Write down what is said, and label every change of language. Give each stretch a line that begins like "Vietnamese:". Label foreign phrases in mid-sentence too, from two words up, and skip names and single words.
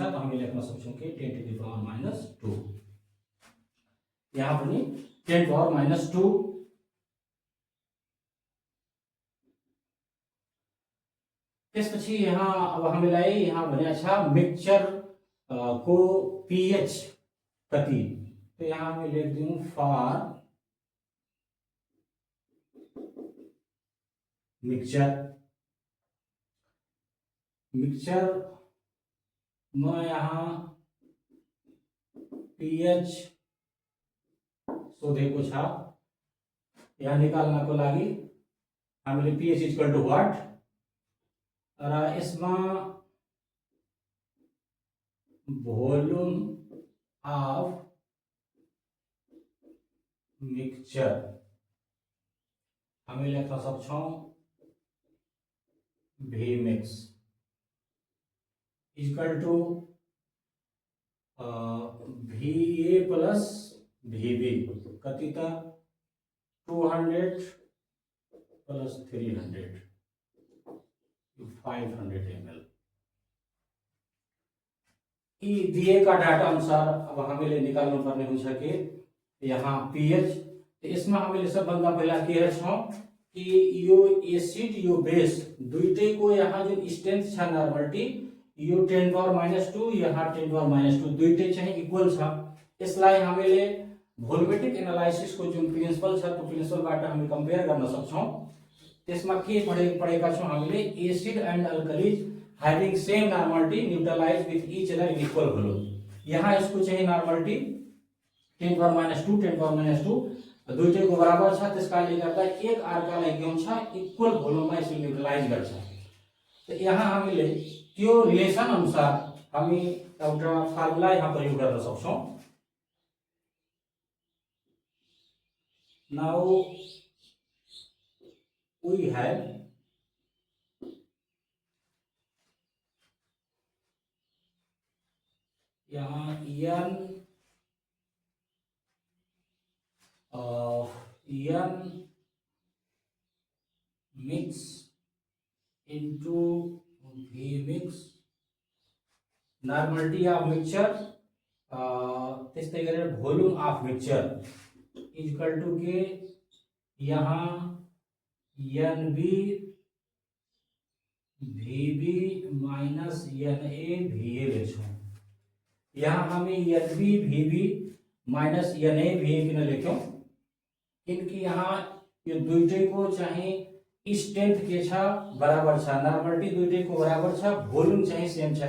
Nepali: त हामी लेख्न सक्छौं के 10⁻²। यहाँ पनि 10⁻²। त्यसपछि यहाँ अब हामीलाई यहाँ भनेको छ मिक्सचर को pH कति।
Hindi: तो यहाँ मैं लिख दूं
English: for mixture
Hindi: में
Nepali: यहाँ पीएच शोधेको छ। यहाँ निकाल्नको लागि हामीले
English: pH equal to what
Nepali: र यसमा
English: volume of mixture
Nepali: हामी लेख्न सक्छौं
English: V mix equal to VA plus VB
Nepali: कति त
English: 200 प्लस 300 500 ml।
Nepali: यी दिएका डाटा अनुसार अब हामीले निकाल्नु पर्ने हुन्छ कि यहाँ पीएच।
Hindi: तो इसमें
Nepali: हामीले सबभन्दा पहिला के हेर्छौं कि यो एसिड यो बेस दुईटैको यहाँ जुन स्ट्रेंथ छ नर्मलिटी यो 10⁻², यहाँ 10⁻², दुईटै चाहिँ इक्वल छ। यसलाई हामीले
English: volumetric analysis
Nepali: को जुन प्रिन्सिपल छ त्यो प्रिन्सिपलबाट हामी कम्पेयर गर्न सक्छौं। त्यसमा के पढेका छौं हामीले
English: acids and alkalies having same normality neutralize with each other in equal volume.
Nepali: यहाँ यसको चाहिँ नॉर्मलिटी 10⁻², 10⁻², दुईटैको बराबर छ। त्यसकारणले गर्दा एक अर्कालाई के हुन्छ इक्वल भोल्युममा यसले न्यूट्रलाइज गर्छ। तो यहाँ हामीले त्यो रिलेसन अनुसार हामी एउटा फर्मुला यहाँ प्रयोग गर्न सक्छौं।
English: now we have यहाँ n mix into V mix normality of mixture
Nepali: त्यस्तै गरेर
English: volume of mixture equal to
Nepali: के यहाँ
English: NB VB minus NA VA लेख्छौं।
Nepali: यहाँ हामी
English: NB VB minus NA VA
Nepali: किन लेख्यौं किनकि यहाँ यो दुईटैको चाहिँ स्ट्रेंथ के छ बराबर छ, नॉर्मलिटी दुईटैको बराबर छ, भोल्युम चाहिँ सेम छैन।